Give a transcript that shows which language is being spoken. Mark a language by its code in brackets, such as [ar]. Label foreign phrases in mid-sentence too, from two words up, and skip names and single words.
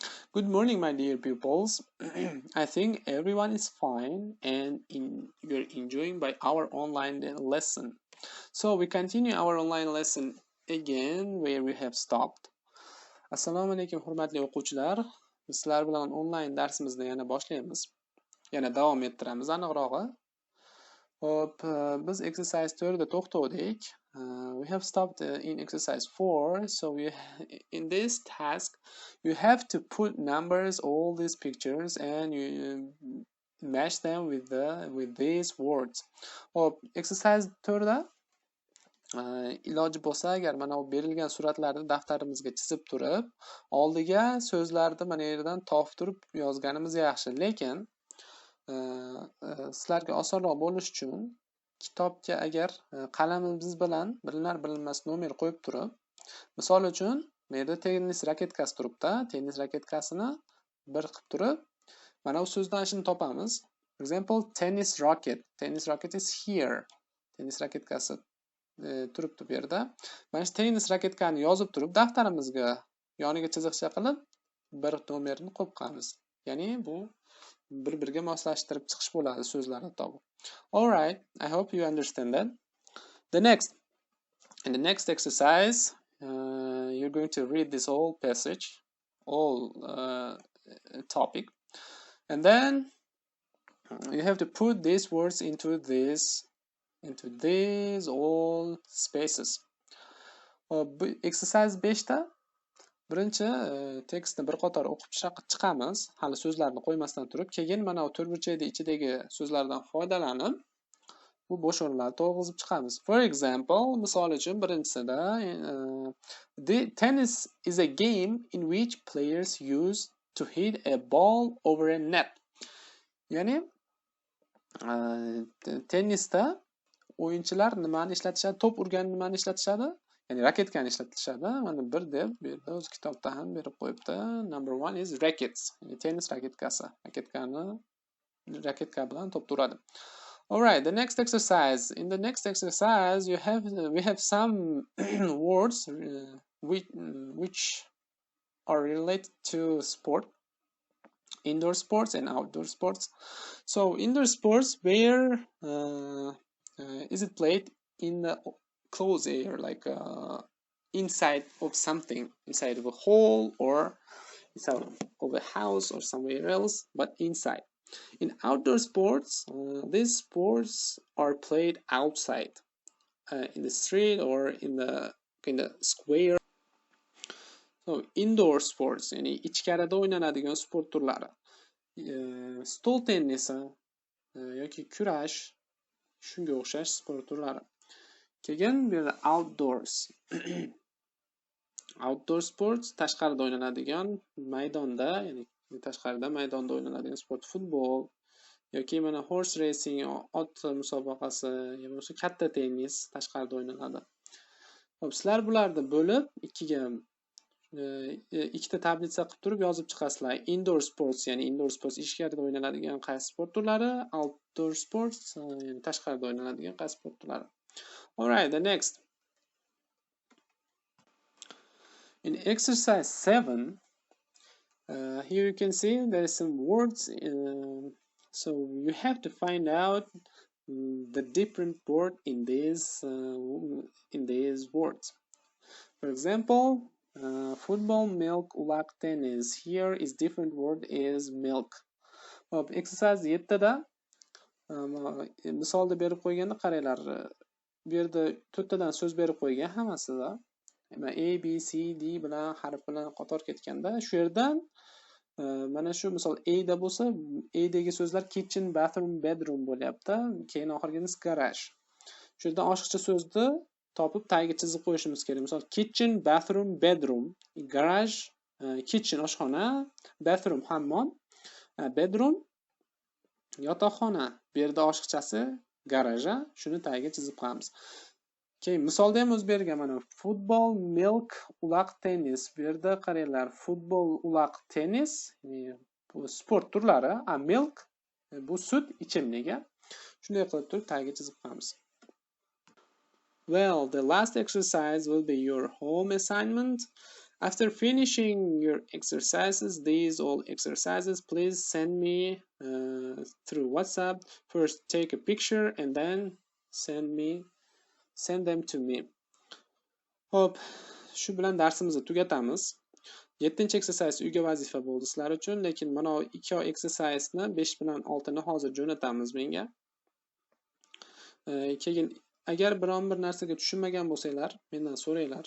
[en] Good morning, my dear pupils. I think everyone is fine and you're enjoying by our online lesson. So we continue our online lesson again where we have stopped. [uz] Assalomu alaykum hurmatli o'quvchilar. Sizlar bilan online darsimizni yana boshlaymiz. Yana davom ettiramiz aniqrog'i. Hop, biz exercise 4 da to'xtovdik. [en] We have stopped in exercise 4. So in this task, you have to put numbers all these pictures and you match them with these words. [uz] Hop, exercise 4 da iloji bo'lsa agar mana bu berilgan suratlarni daftarimizga chizib turib, oldiga so'zlarni mana yerdan topib turib yozganimiz yaxshi, lekin sizlarga osonroq bo'lish uchun kitobga agar qalamimiz bilan bilinar-bilinmas nomer qo'yib turib, misol uchun bu yerda tennis raketkasi turibdi. Tennis raketkasini bir qilib turib, mana bu so'zdan shuni topamiz. [en] For example, tennis racket. Tennis racket is here. [uz] Tennis raketkasi turibdi bu yerda. Mana shu tennis raketkani yozib turib, daftarimizga yoniga chiziqcha qilib, bir nomerni qo'yib qo'yamiz. Ya'ni bu bir-biriga moslashtirib chiqish bo'ladi so'zlarni topib. [en] All right, I hope you understand that. In the next exercise, you're going to read this whole passage, whole topic, and then you have to put these words into these all spaces. [uz] Exercise 5 da birinchi tekstni bir qator o'qib chiqamiz, hali so'zlarni qo'ymasdan turib, keyin mana bu to'rtburchakning ichidagi so'zlardan foydalanib, bu bo'sh o'rinlarni to'g'izib chiqamiz. [en] For example, [uz] misol uchun birinchisida [en] the tennis is a game in which players use to hit a ball over a net. [uz] Ya'ni tennisda o'yinchilar nimani ishlatishadi? To'p urgan nimani ishlatishadi? Ya'ni raketkani ishlatishadi. Mana bir deb bu yerda o'z kitobda ham berib qo'yibdi. [en] Number 1 is rackets. [uz] Ya'ni tennis raketkasi. Raketka bilan to'p uradi. [en] All right, the next exercise. In the next exercise, we have some words which are related to sport, indoor sports and outdoor sports. So indoor sports, where is it played? In the closed air, like inside of something, inside of a hole or inside of a house or somewhere else, but inside. In outdoor sports, these sports are played outside, in the street or in the square. So indoor sports, [uz] ya'ni ichkarida o'ynanadigan sport turlari. Stol tennisi yoki kurash, shunga o'xshash sport turlari. Keyin bu yerda outdoors. [en] Outdoor sports [uz] tashqarida o'ynanadigan maydonda, ya'ni tashqarida maydonda o'ynanadigan sport, futbol yoki mana [en] horse racing, [uz] ot musobaqasi yoki katta tennis tashqarida o'ynanadi. Xo'p, sizlar bularni bo'lib ikkita tablitsa qilib turib yozib chiqasizlar. [en] Indoor sports, [uz] ya'ni [en] indoor sports [uz] ichkarida o'ynanadigan qaysi sport turlari, [en] outdoor sports [uz] ya'ni tashqarida o'ynanadigan qaysi sport turlari. [en] All right, the next. In exercise 7, here you can see there is some words. So you have to find out the different word in these words. For example, football, milk, ulaq, tennis. Here is different word is milk. [uz] Exercise 7 da misolda berib qo'yganda qaranglar. Bu yerda to'rttadan so'z berib qo'ygan hammasida. A, B, C, D bilan harf bilan qator ketganda, shu yerdan mana shu misol A da bo'lsa, A dagi so'zlar [en] kitchen, bathroom, bedroom [uz] bo'lyapti. Keyin oxirgisi garage. Shu yerdan oshiqcha so'zni topib tagiga chizib qo'yishimiz kerak. Misol [en] kitchen, bathroom, bedroom, garage, kitchen [uz] oshxona, bathroom hammom, bedroom yotoqxona. Bu yerda oshiqchasi garaja, shuni tagiga chizib qo'yamiz. Keyin misolda ham o'z bergan mana futbol, milk, ulaq, tennis. Bu yerda qaranglar, futbol, ulaq, tennis bu sport turlari, milk bu sut ichimligi. Shunday qilib turib tagiga chizib qo'yamiz. [en] Well, the last exercise will be your home assignment. After finishing your exercises, these all exercises, please send me through WhatsApp. First take a picture and then send them to me. [uz] Hop, shu bilan darsimizni tugatamiz. 7-chi exercise uyga vazifa bo'ldi sizlar uchun, lekin mana 2 exercise'ni 5 bilan 6 ni hozir jo'natamiz menga. Keyin agar biron bir narsaga tushunmagan bo'lsanglar, mendan so'ranglar.